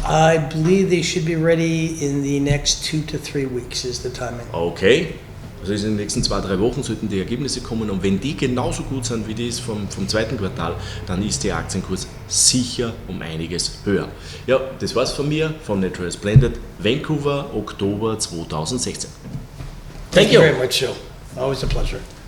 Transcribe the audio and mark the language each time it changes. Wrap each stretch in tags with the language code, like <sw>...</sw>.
<en>I believe they should be ready in the next 2 to 3 weeks is the timing. Okay.</en> <de>Also in den nächsten 2-3 Wochen sollten die Ergebnisse kommen und wenn die genauso gut sind wie die vom zweiten Quartal, dann ist der Aktienkurs sicher um einiges höher. Ja, das war's von mir, von Splendid, Vancouver, Oktober 2016.</de> <en>Thank you very much, Joe. Always a pleasure.</en>